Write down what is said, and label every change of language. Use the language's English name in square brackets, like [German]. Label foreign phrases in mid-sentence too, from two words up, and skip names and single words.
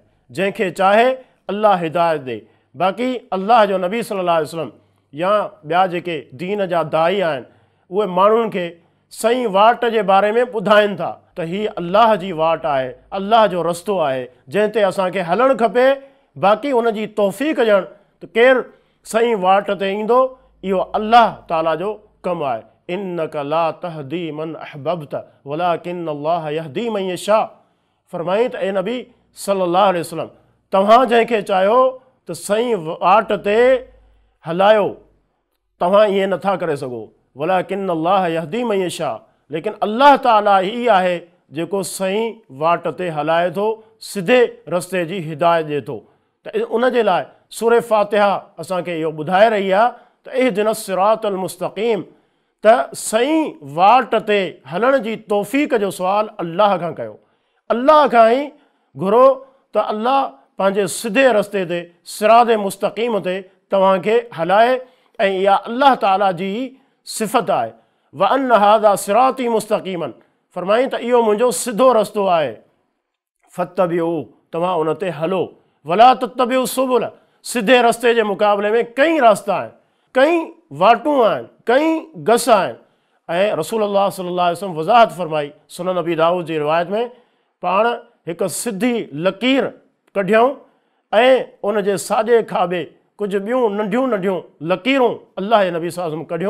[Sindhi] जंहिंखे चाहे अल्लाह हिदायत ॾे। बाक़ी अल्लाह जो नबी [Arabic] صلى الله عليه وسلم [Sindhi] या ॿिया जेके दीन जा दाई आहिनि, उहे माण्हुनि खे सही वाट जे बारे में ॿुधाइनि था त हीअ अल्लाह जी वाट आहे, अल्लाह जो रस्तो आहे जंहिं ते असांखे हलणु खपे। बाक़ी उन जी तौफ़ीक़ ॾियणु त केरु सही वाट ते ईंदो, इहो अल्लाह ताला जो कमु आहे। [Arabic] إنك لا تهدي من أحببت ولكن الله يهدي من يشاء. [Sindhi] फरमाई त ए नबी [Arabic] صلى الله عليه وسلم, [Sindhi] तव्हां जंहिंखे चाहियो त सही वाट ते हलायो, तव्हां ईअं नथा करे सघो। [Arabic] ولكن الله يهدي من يشاء, [Sindhi] लेकिन अल्लाह ताला ई आहे जेको सही वाट ते हलाए थो, सिधे रस्ते जी हिदायत ॾिए थो। त उन जे लाइ सूरह फातिहा असांखे इहो ॿुधाए रही आहे त [Arabic] اهدنا الصراط المستقيم, [Sindhi] त सही वाट ते हलण जी तौफ़ीक़ जो सुवाल अल्लाह खां कयो। अल्लाह खां ई घुरो त अल्लाह पंहिंजे सिधे रस्ते ते [Arabic] صراط مستقيم [Sindhi] ते तव्हांखे हलाए। ऐं इहा अल्लाह ताला जी सिफ़त आहे। [Arabic] وأن هذا صراطي مستقيما, [Sindhi] फरमाई त इहो मुंहिंजो सिधो रस्तो आहे। फत्तबिऊ, तव्हां उन ते हलो। [Arabic] ولا تتبعوا السبل, [Sindhi] सिधे रस्ते जे मुक़ाबले में कई रास्ता आहिनि, कई वाटूं आहिनि, कई गस आहिनि। ऐं रसूलुल्लाह [Arabic] صلى الله عليه وسلم [Sindhi] वज़ाहत फरमाई सुनन नबी दाऊद जी रिवायत में, पाण हिकु सिधी लकीर कढियऊं ऐं उन जे साॼे खाॿे कुझु ॿियूं नंढियूं नंढियूं लकीरूं अल्लाह जे नबी [Arabic] صلى الله عليه وسلم [Sindhi] कढियूं।